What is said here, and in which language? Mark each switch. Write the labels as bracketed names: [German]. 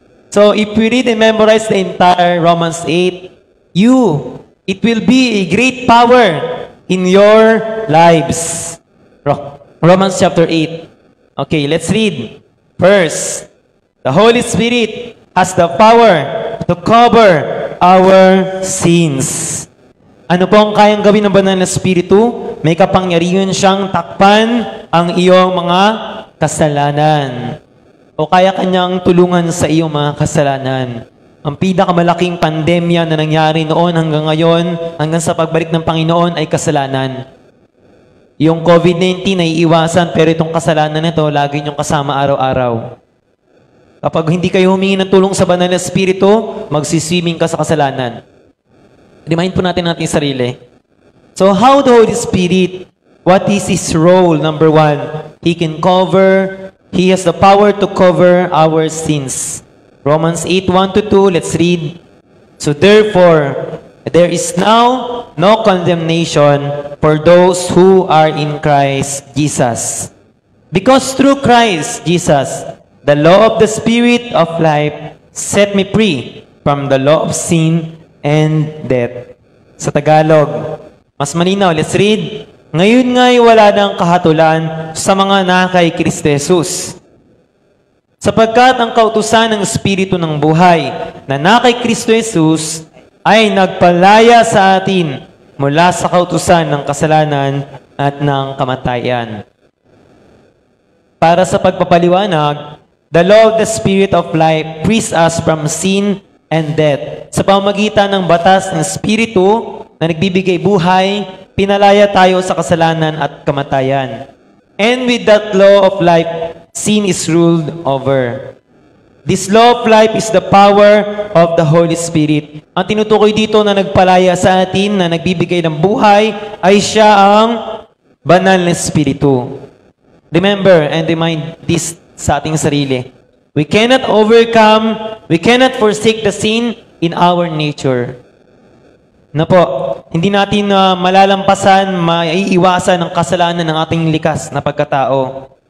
[English] So, if we read and memorize the entire Romans 8, it will be a great power in your lives. Romans chapter 8. Okay, let's read. First, the Holy Spirit has the power to cover our sins. [Filipino] Ano po ang kayang gawin ng Banal na Espiritu? May kapangyarihan siyang takpan ang iyong mga kasalanan. O kaya kanyang tulungan sa iyong mga kasalanan. Ang pinakamalaking pandemya na nangyari noon hanggang ngayon, hanggang sa pagbalik ng Panginoon ay kasalanan. Yung COVID-19 ay iwasan, pero itong kasalanan nito, lagi niyong kasama araw-araw. Kapag hindi kayo humingi ng tulong sa Banal na Espiritu, magsiswimming ka sa kasalanan. Remind po natin ating sarili. [English] So how the Holy Spirit, what is His role? Number 1, He has the power to cover our sins. Romans 8:1-2, let's read. So therefore, there is now no condemnation for those who are in Christ Jesus. Because through Christ Jesus, the law of the Spirit of life set me free from the law of sin and death. [Filipino] Sa Tagalog, mas malinaw, [English] let's read. [Filipino] Ngayon nga'y wala nang kahatulan sa mga nakay Kristo Jesus. Sapagkat ang kautusan ng Espiritu ng buhay na nakay Kristo Jesus ay nagpalaya sa atin mula sa kautusan ng kasalanan at ng kamatayan. Para sa pagpapaliwanag, [English] the law of the Spirit of life frees us from sin and death. [Filipino] Sa pamamagitan ng batas ng Espiritu na nagbibigay buhay, pinalaya tayo sa kasalanan at kamatayan. [English] And with that law of life, sin is ruled over. This law of life is the power of the Holy Spirit. [Filipino] Ang tinutukoy dito na nagpalaya sa atin, na nagbibigay ng buhay, ay siya ang Banal na Espiritu. [English] Remember and remind this [Filipino] sa ating sarili. [English] We cannot overcome, we cannot forsake the sin in our nature. [Filipino] Na po, hindi natin malalampasan, maiiwasan ang kasalanan ng ating likas na pagkatao.